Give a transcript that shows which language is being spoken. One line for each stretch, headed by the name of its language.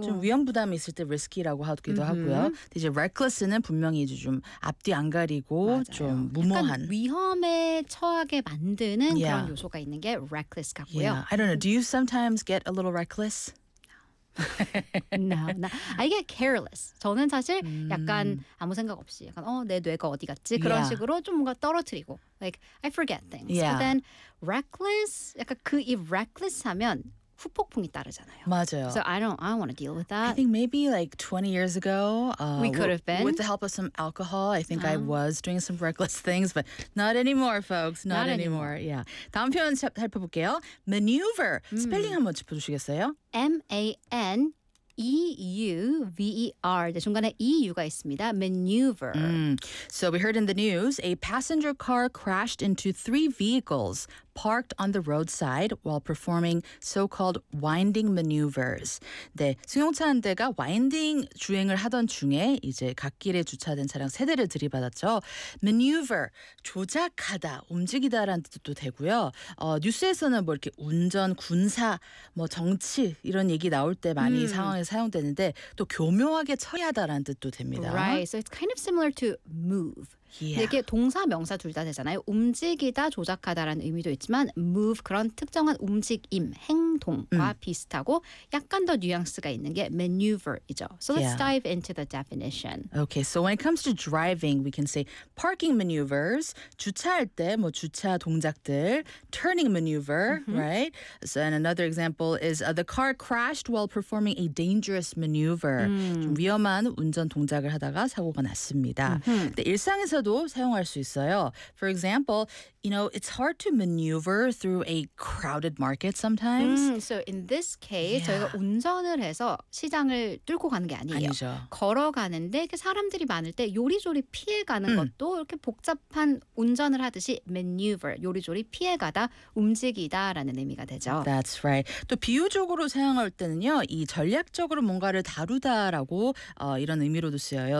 Korean: 좀 위험 부담이 있을 때 risky라고 하기도 mm-hmm. 하고요. 이제 reckless는 분명히 이제 좀 앞뒤 안 가리고 맞아요. 좀 무모한. 약간 위험에 처하게 만드는 yeah. 그런 요소가 있는 게 reckless 같고요.
English: Yeah. I don't know. Do you sometimes get a little reckless? No, I get careless.
Korean: 저는 사실 약간 아무 생각 없이 약간 내 뇌가 어디 갔지? 그런
English: yeah.
Korean: 식으로 좀 뭔가 떨어뜨리고
English: like I forget things. Yeah. But then reckless
Korean: 약간 그 이 reckless 하면 후폭풍이 따르잖아요. 맞아요.
English: So I don't want to deal with that. I think maybe like 20 years ago we could have been with the help of some alcohol. I think I was doing some reckless things, but not anymore, folks. Not anymore. Yeah.
Korean: 다음 표현 살펴볼게요.
English: Maneuver.
Korean: 스펠링 한번 짚어주시겠어요?
English: M-A-N-E-U-V-E-R.
Korean: 네, 중간에 EU가 있습니다.
English: Maneuver. So we heard in the news, a passenger car crashed into three vehicles parked on the roadside while performing so-called winding maneuvers.
Korean: 네, 승용차 한 대가 winding 주행을 하던 중에 이제 갓길에 주차된 차량 세 대를 들이받았죠. Maneuver, 조작하다, 움직이다라는 뜻도 되고요. 뉴스에서는 뭐 이렇게 운전, 군사, 뭐 정치 이런 얘기 나올 때 많이 상황에 사용되는데 또 교묘하게 처리하다라는 뜻도 됩니다.
English: Right, so it's kind of similar to move. Yeah.
Korean: 이게 동사, 명사 둘 다 되잖아요. 움직이다, 조작하다라는 의미도 있지만 move 그런 특정한 움직임, 행동과 비슷하고 약간 더 뉘앙스가 있는 게 maneuver이죠.
English: So let's dive into the definition. Okay, so when it comes to driving, we can say parking maneuvers,
Korean: 주차할 때 뭐 주차 동작들,
English: turning maneuver, right? So, and another example is the car crashed while performing a dangerous maneuver.
Korean: 좀 위험한 운전 동작을 하다가 사고가 났습니다. 근데 일상에서 때도 사용할 수 있어요.
English: For example, you know, it's hard to maneuver through a crowded market sometimes. So in this case, yeah.
Korean: 저희가 운전을 해서 시장을 뚫고 가는 게 아니에요. 아니죠. 걸어가는데 이렇게 사람들이 많을 때 요리조리 피해가는 것도 이렇게 복잡한 운전을 하듯이 maneuver, 요리조리 피해가다, 움직이다라는 의미가 되죠.
English: That's right.
Korean: 또 비유적으로 사용할 때는요. 이 전략적으로 뭔가를 다루다라고 이런 의미로도 쓰여요.